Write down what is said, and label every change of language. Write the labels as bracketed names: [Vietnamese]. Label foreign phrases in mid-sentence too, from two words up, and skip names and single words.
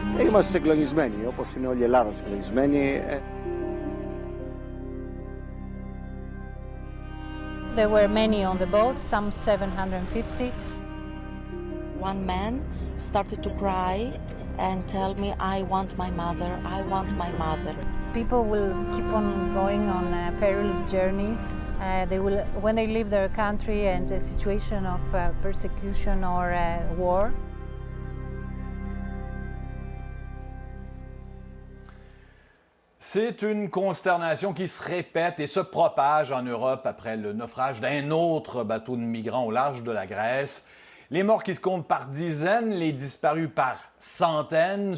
[Greek] είμαστε συγκλονισμένοι, όπως είναι όλη η Ελλάδα συγκλονισμένη. [English] There were many on the boat, some 750. One man started to cry and tell me, I want my mother, I want my mother. People will keep on going on perilous journeys. They will, when they leave their country and a situation of persecution or war. [French] C'est une consternation qui se répète et se propage en Europe après le naufrage d'un autre bateau de migrants au large de la Grèce. Les morts qui se comptent par dizaines, les disparus par centaines.